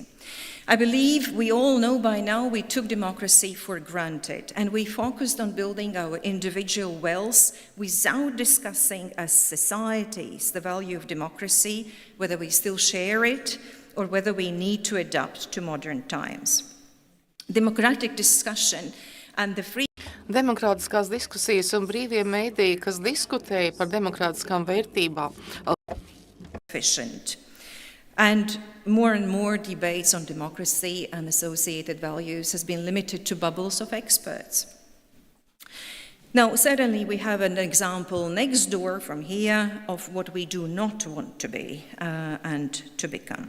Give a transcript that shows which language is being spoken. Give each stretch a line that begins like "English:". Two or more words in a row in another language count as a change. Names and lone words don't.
English: I believe we all know by now we took democracy for granted, and we focused on building our individual wealth without discussing as societies the value of democracy, whether we still share it or whether we need to adapt to modern times. Democratic discussion and the free
Latvian: Demokrātiskās diskusijas un brīvie mēdīji, kas diskutēja par demokrātiskām vērtībām.
English: Efficient. And more debates on democracy and associated values has been limited to bubbles of experts. Now, certainly we have an example next door from here of what we do not want to be and to become.